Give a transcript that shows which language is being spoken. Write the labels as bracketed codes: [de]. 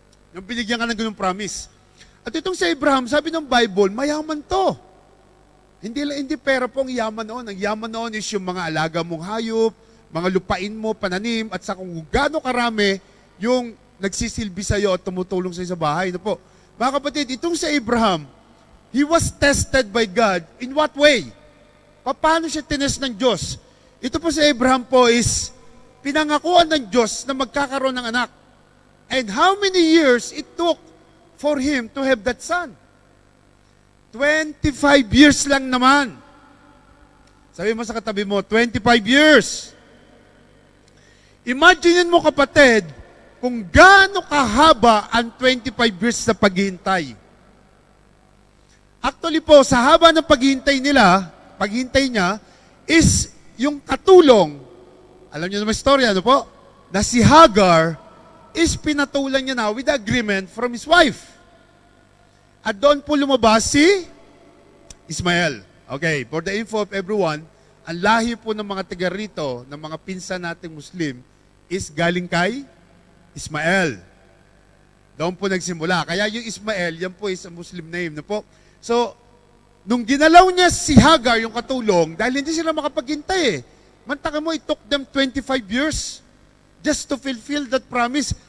[tl] Nung binigyan ka ng ganung promise. At itong si Abraham, sabi ng Bible, mayaman to. Hindi pera po ang yaman noon. Ang yaman noon is yung mga alaga mong hayop, mga lupain mo, pananim, at sa kung gaano karami yung nagsisilbi sa iyo at tumutulong sa bahay. Ano po? Mga kapatid, itong si Abraham, [en] he was tested by God. In what way? [tl] Paano siya tinest ng Diyos? Ito po si Abraham po is pinangakuan ng Diyos na magkakaroon ng anak. [en] And how many years it took for him to have that son? [tl] 25 years lang naman. Sabi mo sa katabi mo, 25 years. Imagine mo kapatid, kung gaano kahaba ang 25 years na paghihintay. Actually po, sa haba ng paghihintay niya, is yung katulong, alam niyo naman istorya, ano po? Na si Hagar is pinatulan niya na [en] with agreement from his wife. [tl] At doon po lumabas si Ismael. Okay, [en] for the info of everyone, [tl] ang lahi po ng mga taga rito, ng mga pinsan nating Muslim, is galing kay Ismael. Doon po nagsimula. Kaya yung Ismael, yan po [en] is a Muslim name. [tl] No po? So, nung ginalaw niya si Hagar, yung katulong, dahil hindi sila makapaghintay eh. Mantaka mo, [en] it took them 25 years just to fulfill that promise.